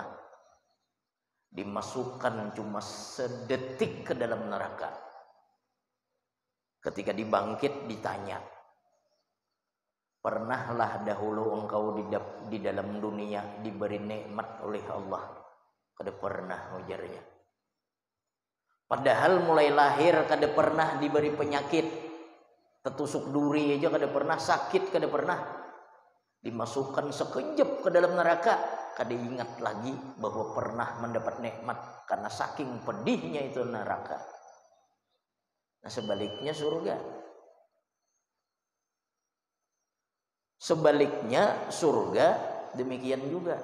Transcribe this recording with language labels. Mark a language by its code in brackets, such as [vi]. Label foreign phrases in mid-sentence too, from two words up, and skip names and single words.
[id] Dimasukkan cuma sedetik ke dalam neraka. Ketika dibangkit ditanya, pernahlah dahulu engkau di dalam dunia diberi nikmat oleh Allah? [bjn] Kada pernah, ujarnya. Padahal mulai lahir kada pernah diberi penyakit, tertusuk duri aja kada pernah, sakit kada pernah. [id] Dimasukkan sekejap ke dalam neraka, kada ingat lagi bahwa pernah mendapat nikmat, karena saking pedihnya itu neraka. Nah sebaliknya surga. Sebaliknya surga demikian juga.